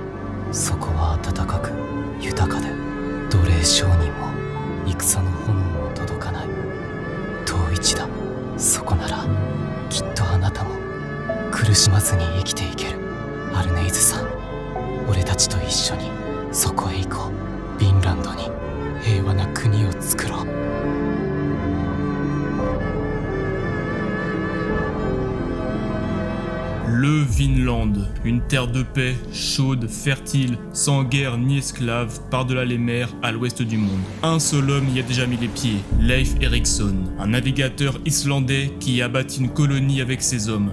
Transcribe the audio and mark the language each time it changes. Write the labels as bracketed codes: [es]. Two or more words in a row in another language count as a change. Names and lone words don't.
[ja] そこは暖かく豊かで、奴隷商人も戦の炎も届かない遠い地だ。そこならきっとあなたも苦しまずに生きていける。アルネイズさん、俺たちと一緒にそこへ行こう。ヴィンランドに平和な国を作ろう。 [fr] Le Vinland, une terre de paix, chaude, fertile, sans guerre ni esclaves, par-delà les mers à l'ouest du monde. Un seul homme y a déjà mis les pieds, Leif Erikson, un navigateur islandais qui a bâti une colonie avec ses hommes.